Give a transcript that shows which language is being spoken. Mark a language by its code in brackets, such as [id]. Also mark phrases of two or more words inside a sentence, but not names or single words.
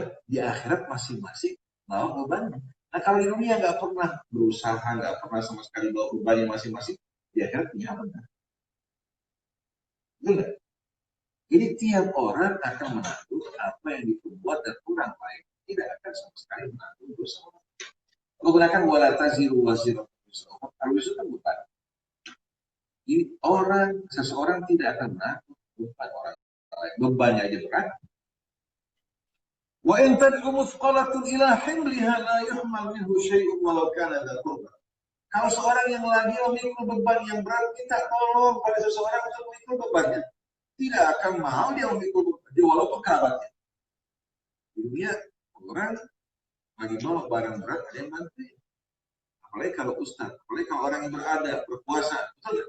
[id] Di akhirat masing-masing bawa bebannya. Nah kalau di dunia nggak pernah berusaha, nggak pernah sama sekali bawa bebannya masing-masing, di akhirat punya apa? Betul? Jadi tiap orang akan menanggung apa yang diperbuat dan orang lain tidak akan sama sekali menanggung dosa. Menggunakan [ar] ولا تزر وازرة وزر أخرى. [id] Kalau itu kan bukan. Jadi seseorang tidak akan menanggung beban orang lain. Bebannya aja berat. [ar] وإن تدع مثقلة إلى حملها لا يحمل منه شيء ولو كان ذا قربى. [id] Kalau seorang yang lagi memikul beban yang berat, kita tolong pada seseorang untuk memikul bebannya. Tidak akan mau dia memikul beban, dia walaupun kerabatnya. Di dunia orang lagi bawa barang berat, ada yang bantuin. Apalagi kalau ustaz, apalagi kalau orang yang berada, berpuasa, betul nggak?